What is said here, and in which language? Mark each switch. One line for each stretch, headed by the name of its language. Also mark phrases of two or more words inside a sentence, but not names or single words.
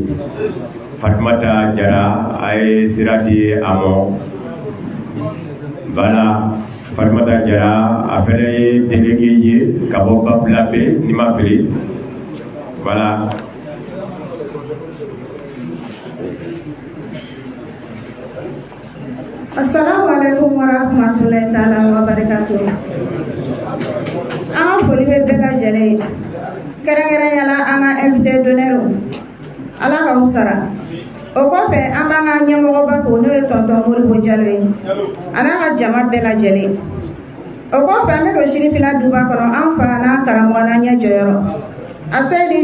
Bambara: Fatumata Jara a ye sira di a mɔ. Voilà, Fatumata Jara a fɛnɛ ye délégué ye ka bɔ Bafulabe ni ma fili. Voilà.
Arabic: السلام عليكم ورحمة الله تعالى وبركاته.
Bambara: An foli bɛ bɛɛ lajɛlen ye kɛrɛnkɛrɛnyala an ka
French: invité d'honneur
Bambara: ala k'aw sara o kɔfɛ an b'an ka ɲɛmɔgɔba fo n'o ye tonton Modibo Jalo ye a n'a ka jama bɛɛ lajɛlen o kɔfɛ an bɛ don Sirifina duba kɔnɔ an fa n'an karamɔgɔ n'an ɲɛ jɔyɔrɔ a Seydi